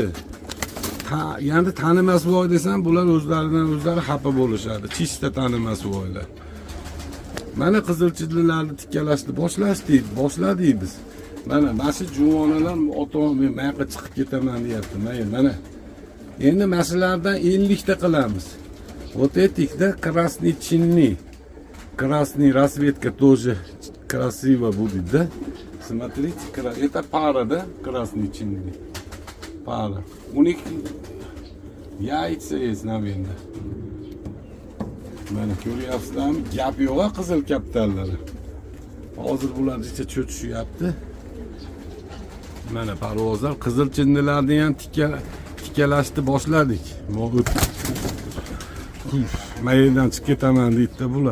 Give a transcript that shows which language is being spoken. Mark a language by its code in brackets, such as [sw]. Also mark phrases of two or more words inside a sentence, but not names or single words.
[uz] Ya'ni tanimas voy desam, bular o'zlaridan o'zlari xafa bo'lishadi. Chista tanimas voylar. Mana qizil chinnilarni tikkalashni boshladik biz. Mana shu juvonalar ota-onam men mayqa chiqib ketaman deyapti. Mana endi mashalardan 50 ta qilamiz. [ru] Вот этих-да красный чинни. Красный расцветка тоже красиво будет, да? Смотрите, это пара, да? Красный чинни. Пара. У них яйца есть, наверное. [uz] Mana ko'ryapsizlarmi? Gap yo'q qizil kaptarlari. Hozir bular ichida cho'chishyapti. Mana parvozlar qizil chinnilarni ham tikkalashni boshladik. Maydan chiqib ketaman deydi bular.